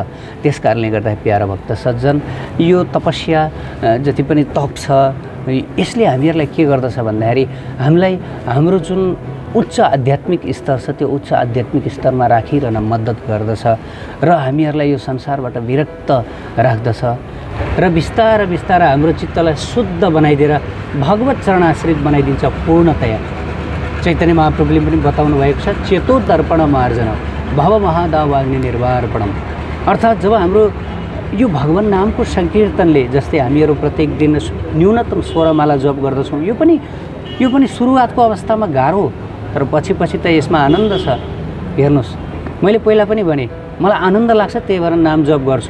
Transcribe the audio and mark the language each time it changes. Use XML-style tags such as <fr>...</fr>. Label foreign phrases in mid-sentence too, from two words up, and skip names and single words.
<ne>त्यस कारणले गर्दा प्यारा भक्त सज्जन, यो तपस्या जति पनि तप छ, यसले हामीहरूलाई के गर्दछ भन्दाखेरि हामीलाई हाम्रो जुन उच्च आध्यात्मिक स्तर छ त्यो उच्च आध्यात्मिक स्तरमा राखिरहन मद्दत गर्दछ र हामीहरूलाई यो संसारबाट विरक्त राख्दछ र बिस्तार बिस्तार हाम्रो चित्तलाई शुद्ध बनाइदिएर भगवत चरणाश्रित बनाइदिन्छ पूर्णतया। चैतन्य महाप्रभुले पनि बताउनु भएको छ,</ne> <sa>चेतो दर्पण मार्जन भव महादावाग्नि निर्वार्पणम।</sa> <ne>अर्थात् जब हाम्रो यो भगवान नामको संकीर्तनले, जस्तै हामीहरू प्रत्येक दिन न्यूनतम 16 माला जप गर्दछौँ, यो पनि सुरुवातको अवस्थामा गाह्रो, तर पछि त यसमा आनन्द छ। हेर्नुहोस्, मैले पहिला पनि भने मलाई आनन्द लाग्छ, त्यही भएर नाम जप गर्छु।</ne>